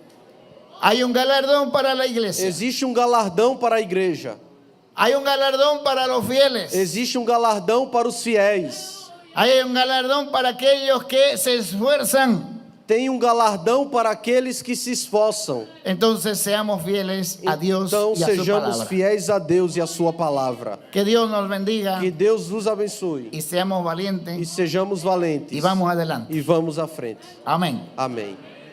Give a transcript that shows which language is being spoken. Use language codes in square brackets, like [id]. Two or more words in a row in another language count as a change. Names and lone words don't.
[es] Hay un galardón para la iglesia. [pt] Existe galardão para a igreja. [es] Hay un galardón para los fieles. [pt] Existe galardão para os fiéis. [es] Hay un galardón para aquellos que se esfuerzan. [pt] Tem galardão para aqueles que se esforçam. [es] Entonces seamos fieles a Dios [pt] Então [es] y a su [pt] sejamos [es] palabra. [pt] fiéis a Deus e a sua palavra. [es] Que Dios nos bendiga [pt] Que Deus nos abençoe [es] y seamos [pt] e [es] valientes [pt] sejamos valentes [es] y vamos adelante. [pt] e vamos à frente. [es] Amén. [pt] Amém.